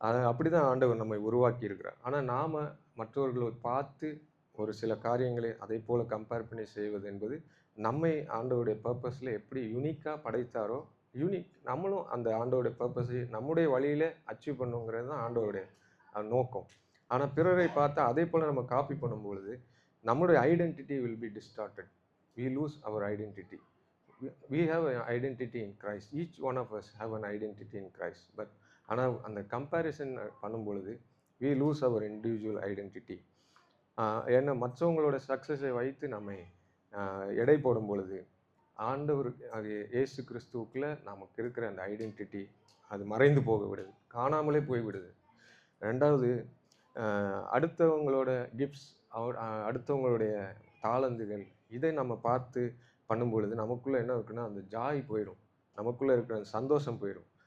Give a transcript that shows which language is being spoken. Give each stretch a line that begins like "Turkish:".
Tamil: அப்படி தான் ஆண்டவர் நம்மை உருவாக்கி இருக்கிறார். ஆனால் நாம் மற்றவர்களை பார்த்து ஒரு சில காரியங்களை அதை போல் கம்பேர் பண்ணி செய்வது என்பது நம்மை ஆண்டவருடைய பர்பஸில் எப்படி யூனிக்காக படைத்தாரோ, யூனிக் நம்மளும் அந்த ஆண்டவருடைய பர்பஸை நம்முடைய வழியில் அச்சீவ் பண்ணுங்கிறது தான் ஆண்டவருடைய நோக்கம். ஆனால் பிறரை பார்த்தா அதே போல் நம்ம காப்பி பண்ணும்பொழுது நம்முடைய
English: Identity will be distorted. We lose our identity. We have an identity in Christ. Each one of us have an identity in Christ. But
Tamil: ஆனால் அந்த கம்பேரிசன் பண்ணும் பொழுது
English: we lose our individual identity.
Tamil: ஏன்னா மற்றவங்களோட சக்ஸஸை வைத்து நம்மை எடை போடும் பொழுது ஆண்டவர் அது இயேசு கிறிஸ்துவுக்குள்ள நமக்கு இருக்கிற அந்த ஐடென்டிட்டி அது மறைந்து போக விடுது, காணாமலே போய்விடுது. ரெண்டாவது, அடுத்தவங்களோட கிஃப்ட்ஸ், அடுத்தவங்களுடைய தாளந்துகள், இதை நம்ம பார்த்து பண்ணும் பொழுது நமக்குள்ளே என்ன இருக்குன்னா, அந்த ஜாய் போயிடும், நமக்குள்ளே இருக்கிற அந்த சந்தோஷம் போயிடும்.